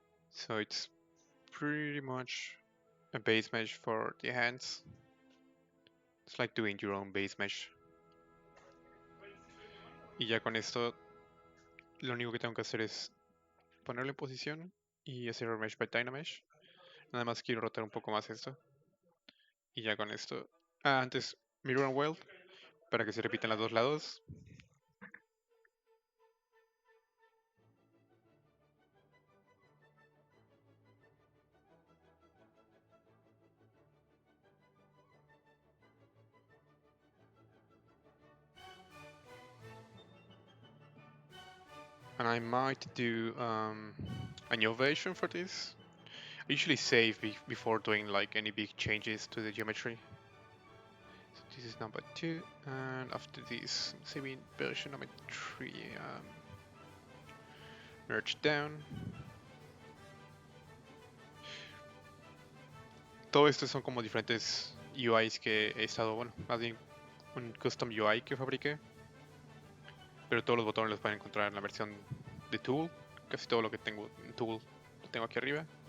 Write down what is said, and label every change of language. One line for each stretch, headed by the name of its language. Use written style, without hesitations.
English: So it's pretty much a base mesh for the hands. It's like doing your own base mesh.
Spanish: Y ya con esto, lo único que tengo que hacer es ponerlo en posición y hacer remesh by Dynamesh. Nada más quiero rotar un poco más esto. Y ya con esto. Antes Mirror and Weld para que se repitan los dos lados.
English: And I might do a new version for this. I usually save before doing like any big changes to the geometry. So this is number 2, and after this, saving version number 3, merge down.
Spanish: Todo esto son como diferentes UIs que he estado, bueno, más bien un custom UI que fabriqué. Pero todos los botones los pueden encontrar en la versión de Tool. Casi todo lo que tengo en Tool lo tengo aquí arriba.